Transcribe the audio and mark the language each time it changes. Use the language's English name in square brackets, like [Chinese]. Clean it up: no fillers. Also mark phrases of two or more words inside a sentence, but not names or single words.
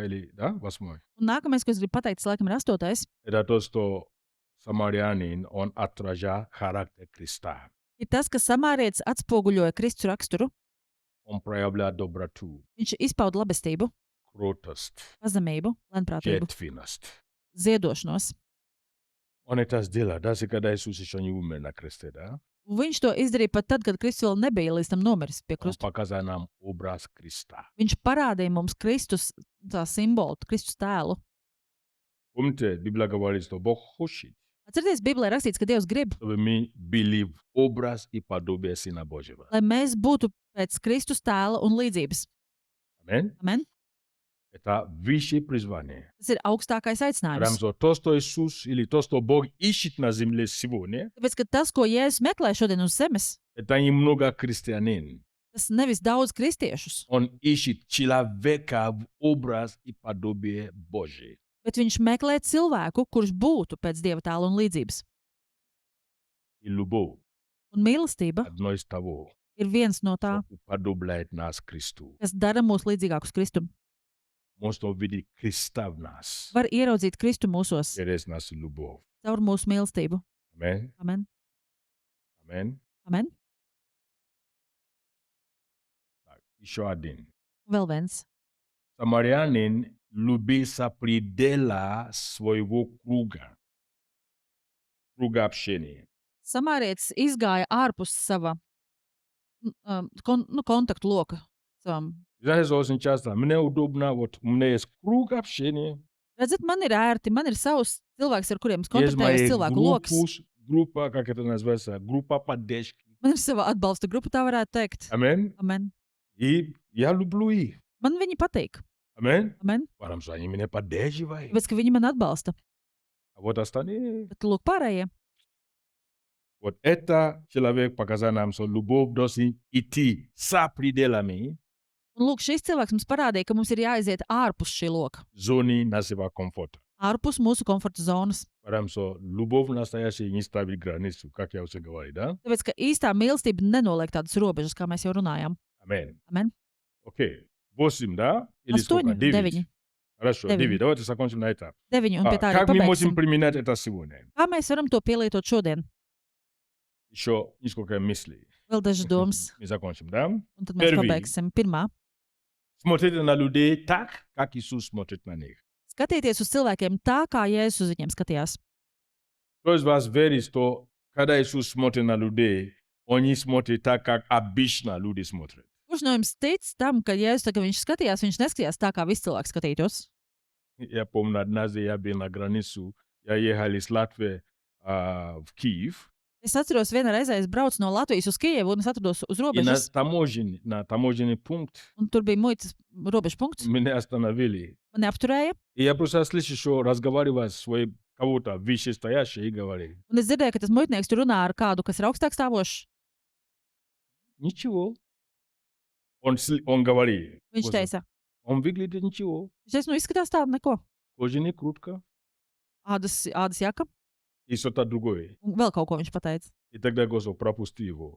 [Russian] Или, да, 8. [Latvian] Un nākamais, ko es gribu pateikt, tas laikam ir 8. [Russian] Это то, что самарянин, он отражает характер Христа. [Latvian] Ir tas, ka samārietis atspoguļoja Kristus raksturu. [Russian] Он проявляет доброту, [Latvian] Viņš izpauda labestību, [Russian] кротость, [Latvian] pazemību, lēnprātību, [Russian] жертвенность. [Latvian] ziedošanos. [Russian] Он это сделал, даже когда Иисус еще не умер на кресте, да? [Latvian] Viņš to izdarīja pat tad, kad Kristus vēl nebija līdz tam nomiris pie [Russian] Он [Latvian] krusta. [Russian] показал нам образ Христа. [Latvian] Viņš parādīja mums Kristus tā simbolu, Kristus tēlu. [Russian] Помните, Библия говорит, что Бог хочет, [Latvian] Atcerieties, Bībelē rakstīts, ka Dievs grib, [Russian] чтобы мы были в образ и подобие Сына Божьего. [Latvian] lai mēs būtu pēc Kristus tēla un līdzības. [Russian] Аминь. [Latvian] Amen? [Russian] Это высшее призвание. [Latvian] Tas ir augstākais [Russian] Потому [Latvian] aicinājums. [Russian] что то, что Иисус или то, что Бог ищет на земле сегодня, [Latvian] Tāpēc, ka tas, ko Jēzus meklē šodien uz zemes, [Russian] это немного христианин. [Latvian] tas nevis daudz kristiešus, [Russian] Он ищет человека в образ и подобие Божие. [Latvian] bet viņš meklē cilvēku, kurš būtu pēc Dieva tēla un līdzības. [Russian] И любовь [Latvian] Un mīlestība [Russian] одно из того, [Latvian] ir viens no tā, [Russian] что уподобляет нас Христу. [Latvian] kas dara mūs līdzīgākus Kristum. [Russian] Можно увидеть Христа в нас [Latvian] Var ieraudzīt Kristu mūsos [Russian] через нашу любовь. [Latvian] caur mūsu mīlestību. [Russian] Аминь. [Latvian] Amen. [Russian] Аминь. [Latvian] Amen. [Russian] Так, еще один. [Latvian] Vēl viens. [Russian] Самарянин любился предела своего круга общения. [Latvian] Samārietis izgāja ārpus sava kontaktu loka. Savam. [Russian] Знаете, что очень часто? Мне удобно, вот у меня есть круг общения, [Latvian] Redzat, man ir ērti, man ir savs cilvēks, ar kuriem es [Russian] есть [Latvian] kontaktējos, [Russian] моя [Latvian] cilvēku lokus. [Russian] группа, как это называется, группа поддержки. [Latvian] Man ir sava atbalsta grupa, tā varētu teikt. [Russian] Аминь. [Latvian] Amen. [Russian] И я люблю их. [Latvian] Man viņi patīk. [Russian] Аминь. [Latvian] Amen. [Russian] Потому что они меня поддерживают. [Latvian] Tāpēc, ka viņi man atbalsta. [Russian] А вот остальные... [Latvian] Bet, lūk, pārējie. [Russian] Вот это человек показал нам, что любовь должен идти за пределами [Latvian] Un, lūk, šis cilvēks mums parādīja, ka mums ir jāiziet ārpus šī loka. [Russian] зоны нашего комфорта. [Latvian] Ārpus mūsu komforta zonas. [Russian] Потому что любовь настоящая не ставит границу, как я уже говорил, да? [Latvian] Tāpēc, ka īstā mīlestība nenoliek tādas robežas, kā mēs jau runājām. [Russian] Амен. [Latvian] Amen. [Russian] Окей. 8, да? Или [Latvian] 8, [Russian] сколько? 9. [Latvian] 9. [Russian] Хорошо, [Latvian] 9. 9. [Russian] Давайте закончим на этом. [Latvian] 9 un pie tā arī [Russian] Как мы можем [Latvian] pabeigsim. [Russian] применять это сегодня? [Latvian] Kā mēs varam to pielietot šodien? [Russian] Еще несколько мыслей. [Latvian] Vēl dažas domas, [Russian] Мы закончим, да? [Latvian] un tad mēs [Russian] Первый. [Latvian] pabeigsim. Pirmā. [Russian] Смотрите на людей так, как Иисус смотрит на них. [Latvian] Skatieties uz cilvēkiem tā, kā Jēzus uz viņiem skatījās. [Russian] Кто из вас верит, что когда Иисус смотрит на людей, Он не смотрит так, как обычно люди смотрят? [Latvian] Kurš no jums tic tam, ka Jēzus, tā, kad viņš skatījās, viņš neskatījās tā, kā visi cilvēki skatītos? [Russian] Я помню, однажды я был на границу, я ехал из Латвии в Киев, [Latvian] Es atceros, vienā reizē es braucu no Latvijas uz Kijevu, un es atrados uz [Russian] и [Latvian] robežas, [Russian] на таможенный пункт [Latvian] un tur bija muitas robežu punkts. [Russian] меня остановили. [Latvian] Mani apturēja, [Russian] И я просто слышу, что разговариваю с своим кого-то вышестоящим и говорит, [Latvian] un es dzirdēju, ka tas muitnieks tur runā ar kādu, kas ir augstāk stāvošs. [Russian] ничего. Он говорит, [Latvian] Viņš [Russian] Господи, [Latvian] teica, [Russian] он выглядит ничего, [Latvian] viņš teica, nu izskatās tādu neko. [Russian] кожаная куртка [Latvian] Ādas jaka, [Russian] и что-то другое. [Latvian] un vēl kaut ko viņš pateica. [Russian] И тогда Господь пропусти его.